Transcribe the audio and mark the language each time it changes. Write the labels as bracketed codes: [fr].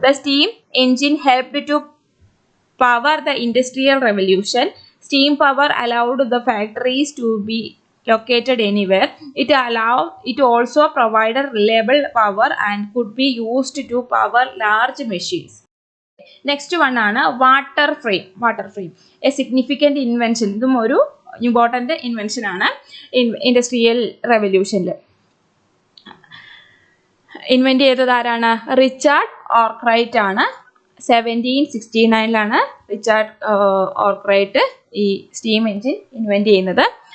[en] The steam engine helped to power the industrial revolution. Steam power allowed the factories to be located anywhere. It also provided reliable power and could be used to power large machines. Next one ആണ് water frame. A significant invention. [ml] ഇതും ഒരു important invention ആണ് industrial റെവല്യൂഷനിൽ. Invent ചെയ്തത് ആരാണ്? Richard ഓർക്രൈറ്റ് ആണ്. 1769 Richard ഓർക്രൈറ്റ് ഈ steam engine invent ചെയ്യുന്നത്.